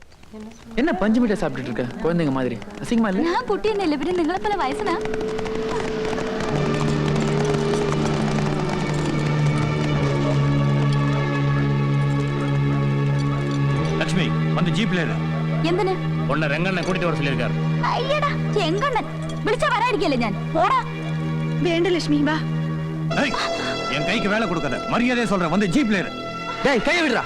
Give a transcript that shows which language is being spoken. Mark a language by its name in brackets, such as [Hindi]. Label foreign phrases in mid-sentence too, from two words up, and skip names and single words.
[Tamil] என்ன பஞ்சு மிட்டாய் சாப்பிட்டுட்டு இருக்க குழந்தைங்க மாதிரி? அசிங்கமா இல்ல? நான் குட்டி என்ன இல்ல, [Malayalam] പിന്നെ നിങ്ങളെ പോലെ വയസ്സനാ. [Tamil] லட்சுமி வந்து ஜீப்ல ஏறு. [Malayalam] എന്തിന്? [Tamil] உன்னை ரெங்கண்ணன் கூட்டிட்டு வர சொல்லிருக்காரு. [Malayalam] അയ്യടാ, ചെങ്കണ്ണൻ വിളിച്ചാ വരാതിരിക്കല്ലേ ഞാൻ. പോടാ. വേണ്ട ലക്ഷ്മി, വാ. [Tamil] ஏய், என் கைக்கு வேலை கொடுக்காத. மரியாதையா சொல்றேன், வந்து ஜீப்ல ஏறு. டேய் கையை விடுடா.